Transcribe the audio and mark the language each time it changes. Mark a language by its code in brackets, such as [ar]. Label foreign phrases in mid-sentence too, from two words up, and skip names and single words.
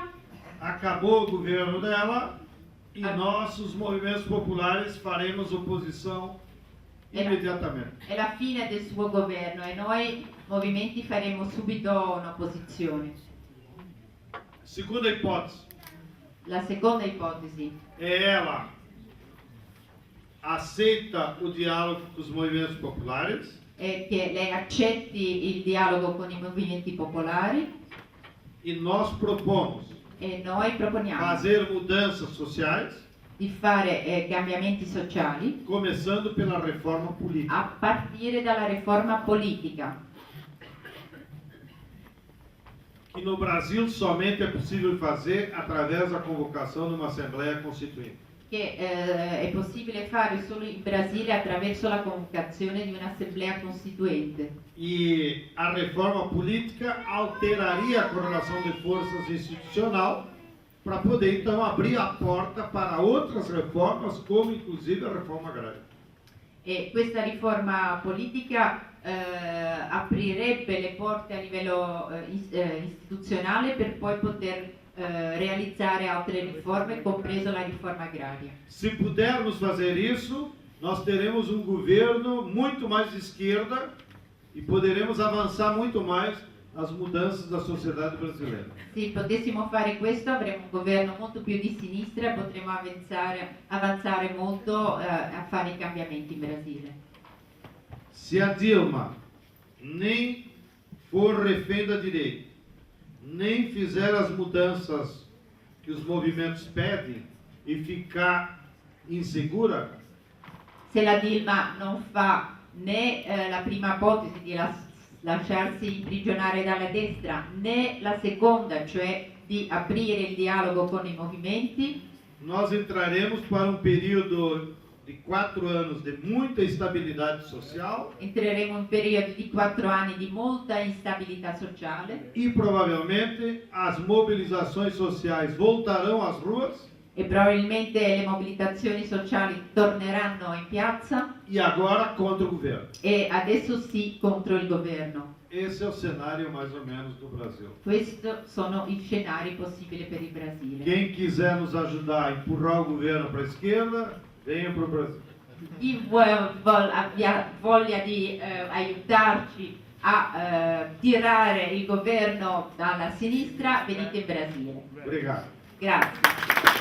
[pt] acabou o governo dela e Ah. nós, os movimentos populares, faremos oposição Era- imediatamente. [it] è la fine del suo governo e noi movimenti faremo subito un'opposizione. [pt] Segunda hipótese, [it] La seconda ipotesi [pt] ela aceita o diálogo com os movimentos populares [it] è che lei accetti il dialogo con i movimenti popolari [pt] e nós propomos [it] e noi proponiamo [pt] fazer mudanças sociais, [it] di fare cambiamenti sociali [pt] começando pela reforma política. [it] a partire dalla riforma politica, [pt] Que no Brasil somente é possível fazer através da convocação de uma Assembleia Constituinte. [it] che è possibile fare solo in Brasile attraverso la convocazione di un'assemblea costituente. [pt] E a reforma política alteraria a correlação de forças institucional para poder então abrir a porta para outras reformas, como inclusive a reforma agrária. [it] E questa riforma politica aprirebbe le porte a livello istituzionale per poi poter realizzare altre riforme, compreso la riforma agraria. [pt] Se pudermos fazer isso, nós teremos um governo muito mais de esquerda e poderemos avançar muito mais as mudanças da sociedade brasileira. [it] Se potessimo fare questo avremmo un governo molto più di sinistra e potremmo avanzare molto a fare i cambiamenti in Brasile. [pt] Se a Dilma nem for refém da direita, nem fizer as mudanças que os movimentos pedem e ficar insegura, [it] Se la Dilma non fa né la prima ipotesi di lasciarsi imprigionare dalla destra, né la seconda, cioè di aprire il dialogo con i movimenti, [pt] nós entraremos para um período de 4 anos de muita instabilidade social [it] entreremo in un periodo di 4 anni di molta instabilità sociale [pt] e provavelmente as mobilizações sociais voltarão às ruas [it] e probabilmente le mobilitazioni sociali torneranno in piazza [pt] e agora contra o governo. [it] e adesso sì contro il governo. [pt] Esse é o cenário mais ou menos do Brasil. [it] Questi sono i scenari possibili per il Brasile. [pt] Quem quiser nos ajudar a empurrar o governo para a esquerda, venha para o Brasil. [it] Chi abbia voglia di aiutarci a tirare il governo alla sinistra, venite in Brasile. [pt] Obrigado. [it] Grazie.